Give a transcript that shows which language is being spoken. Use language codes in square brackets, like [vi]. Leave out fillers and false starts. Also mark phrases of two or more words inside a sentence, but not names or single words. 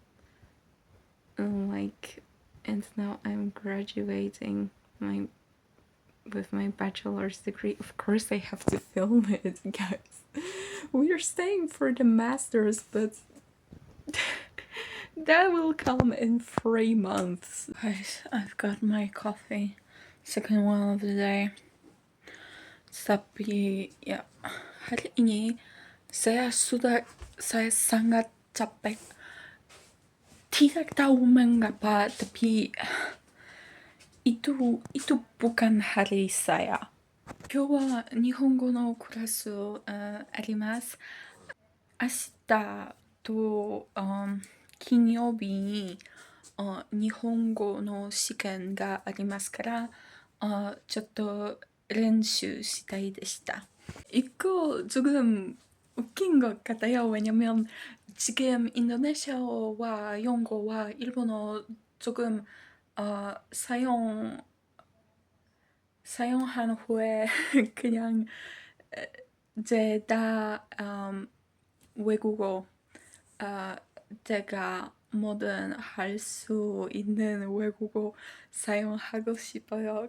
[en] And now I'm graduating with my bachelor's degree. Of course I have to film it, guys. We're staying for the masters, but that will come in 3 months. Guys, I've got my coffee. Second one of the day. [id] Tapi ya, hari ini saya sangat capek. Tidak tahu mengapa, tapi itu bukan hari saya. [ja] 今日は日本語のクラス、あります。明日と、金曜日に、日本語の試験がありますから、ちょっと練習したいでした. [ko] 이거 조금 웃긴 것 같아요. 왜냐면 지금 인도네시아어와 영어와 일본어 조금 사용한 후에 그냥 이제 다 외국어 제가 뭐든 할 수 있는 외국어 사용하고 싶어요.